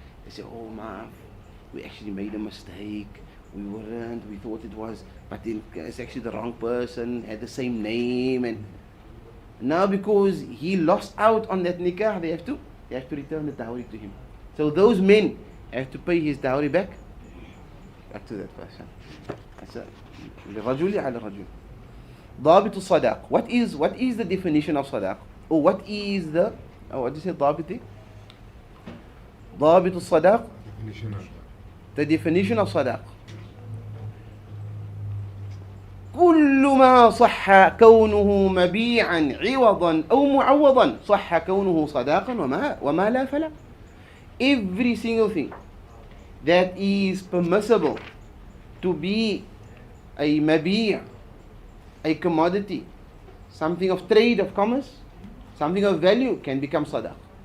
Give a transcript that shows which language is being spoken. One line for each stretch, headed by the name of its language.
English: They say, oh ma, we actually made a mistake. We weren't. We thought it was, but it's actually the wrong person. Had the same name, and now because he lost out on that nikah, they have to return the dowry to him. So those men have to pay his dowry back to that person. That's
Arabic: للرجل على الرجل. ضابط الصداق.
English: What is the definition of صداق? Or what is the what do you say ضابط?
Arabic: ضابط الصداق.
English: The definition of صداق.
Arabic: كل ما صح كونه مبيعا عوضا أو معوضا صح كونه صداقا وما لا فلا.
English: Every single thing that is permissible to be a mabi', a commodity, something of trade, of commerce, something of value, can become sadaq.